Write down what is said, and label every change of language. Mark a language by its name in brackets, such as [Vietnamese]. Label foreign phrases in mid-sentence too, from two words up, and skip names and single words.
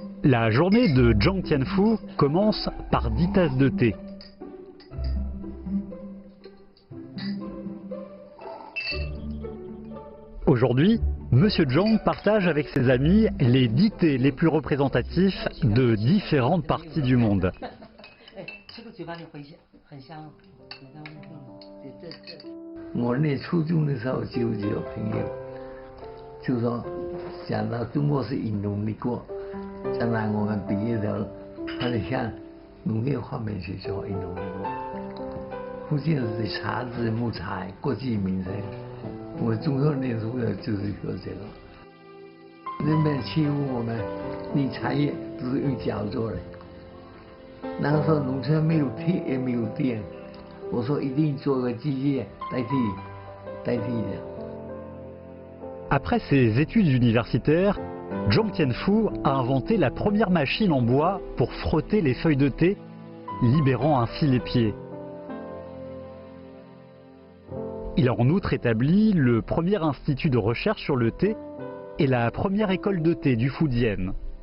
[French] La journée de Zhang Tianfu commence par 10 tasses de thé. Aujourd'hui, Monsieur Zhang partage avec ses amis les 10 thés les plus représentatifs de différentes parties du monde. [Chinese] 我念初中的时候就有朋友就说，想到中国是以农立国，将来我们毕业了，他就向农业方面去做以农立国。福建是茶籽、木材国计民生，我中学念书的就是学这个。人们欺负我们，你茶叶都是用脚做的。那个时候农村没有铁也没有电。我说一定做个机械代替的。 [French] Après ses études universitaires, Zhang Tianfu a inventé la première machine en bois pour frotter les feuilles de thé, libérant ainsi les pieds. Il a en outre établi le premier institut de recherche sur le thé et la première école de thé du Fujian.